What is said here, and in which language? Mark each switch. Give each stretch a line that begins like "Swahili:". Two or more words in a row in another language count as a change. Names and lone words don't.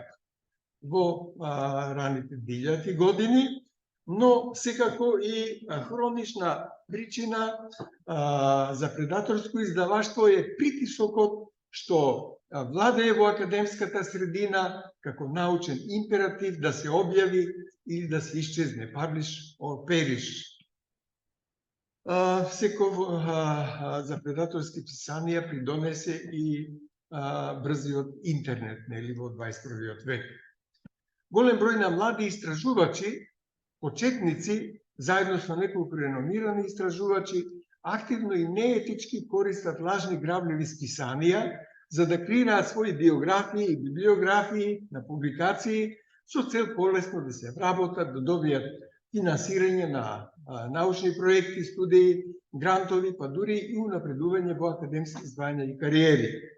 Macedonian: во раните 2000 години, но секако и хронична причина за предаторско издаваштво е притисокот што владее во академската средина како научен императив да се објави или да се исчезне,
English: publish or perish.
Macedonian: Секој за предаторски писанија придонесе и брзиот интернет, нели, во 21 век. Голем број на млади истражувачи, почетници, заедно со неколку реномирани истражувачи, активно и неетички користат лажни грабливи списанија за да креираат своји биографии и библиографии на публикации со цел полесно да се вработат, да добијат финансирање на научни проекти, студии, грантови, па дури и унапредување во академски звања и кариери.